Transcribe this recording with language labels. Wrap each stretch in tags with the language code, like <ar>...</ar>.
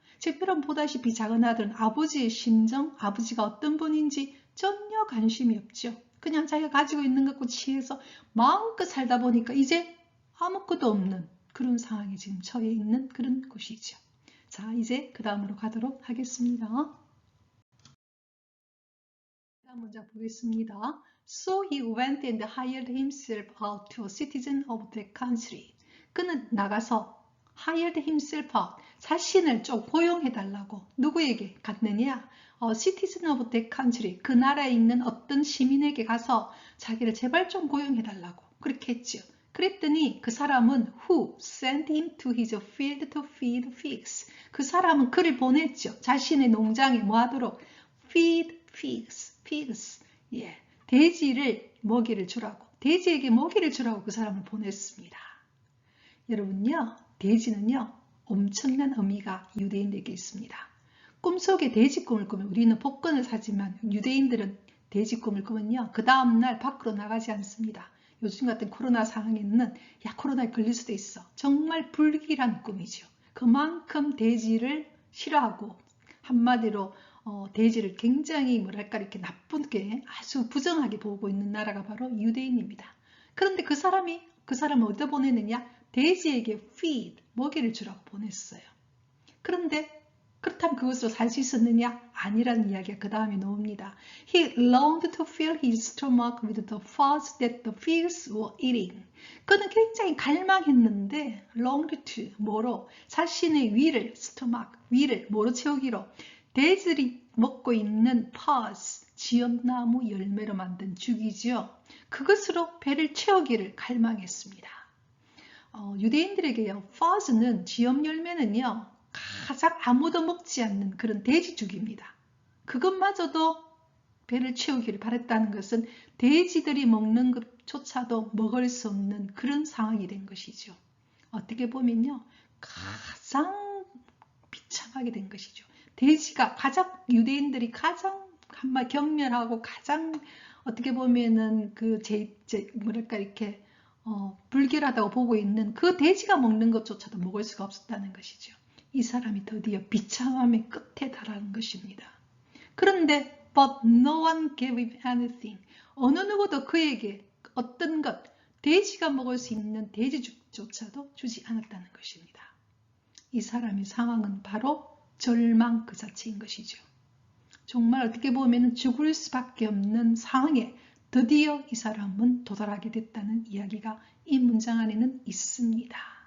<ko>제처럼 보다시피 작은 아들은 아버지의 심정, 아버지가 어떤 분인지 전혀 관심이 없죠. 그냥 자기가 가지고 있는 것과 취해서 마음껏 살다 보니까 이제 아무것도 없는 그런 상황에 지금 처해 있는 그런 곳이죠. 자, 이제 그 다음으로 가도록 하겠습니다. 다음 문장 보겠습니다.</ko> <en>So he went and hired himself out to a citizen of the country.</en> <ko>그는 나가서</ko> <en>hired himself out,</en> <ko>자신을 좀 고용해달라고 누구에게 갔느냐?</ko> <en>citizen of that country,</en> <ko>그 나라에 있는 어떤 시민에게 가서 자기를 제발 좀 고용해달라고 그렇게 했죠. 그랬더니 그 사람은</ko> <en>who sent him to his field to feed pigs.</en> <ko>그 사람은 그를 보냈죠. 자신의 농장에 뭐 하도록?</ko> <en>feed pigs.</en> <ko>예, 돼지를 먹이를 주라고. 돼지에게 먹이를 주라고 그 사람을 보냈습니다. 여러분요, 돼지는요, 엄청난 의미가 유대인에게 있습니다. 꿈속에 돼지 꿈을 꾸면 우리는 복권을 사지만 유대인들은 돼지 꿈을 꾸면요, 그 다음날 밖으로 나가지 않습니다. 요즘 같은 코로나 상황에는 야, 코로나에 걸릴 수도 있어. 정말 불길한 꿈이죠. 그만큼 돼지를 싫어하고 한마디로 돼지를 굉장히 뭐랄까 이렇게 나쁘게 아주 부정하게 보고 있는 나라가 바로 유대인입니다. 그런데 그 사람을 어디다 보내느냐? 돼지에게 feed, 먹이를 주라고 보냈어요. 그런데 그렇다면 그것으로 살 수 있었느냐? 아니라는 이야기가 그 다음에 나옵니다.</ko> <en>He longed to fill his stomach with the foods that the pigs were eating.</en> <ko>그는 굉장히 갈망했는데</ko> <en>longed to,</en> <ko>뭐로? 자신의 위를, stomach, 위를 뭐로 채우기로? 돼지들이 먹고 있는 pods, 지엄나무 열매로 만든 죽이죠. 그것으로 배를 채우기를 갈망했습니다. 유대인들에게요, pods는 지엄 열매는요, 가장 아무도 먹지 않는 그런 돼지죽입니다. 그것마저도 배를 채우기를 바랬다는 것은 돼지들이 먹는 것조차도 먹을 수 없는 그런 상황이 된 것이죠. 어떻게 보면요, 가장 비참하게 된 것이죠. 돼지가 유대인들이 가장 한마디 경멸하고 가장 어떻게 보면은 뭐랄까 이렇게 불결하다고 보고 있는 그 돼지가 먹는 것조차도 먹을 수가 없었다는 것이죠. 이 사람이 드디어 비참함의 끝에 달하는 것입니다. 그런데</ko> <en>but no one gave him anything.</en> <ko>어느 누구도 그에게 어떤 것, 돼지가 먹을 수 있는 돼지죽조차도 주지 않았다는 것입니다. 이 사람의 상황은 바로 절망 그 자체인 것이죠. 정말 어떻게 보면 죽을 수밖에 없는 상황에 드디어 이 사람은 도달하게 됐다는 이야기가 이 문장 안에는 있습니다.</ko>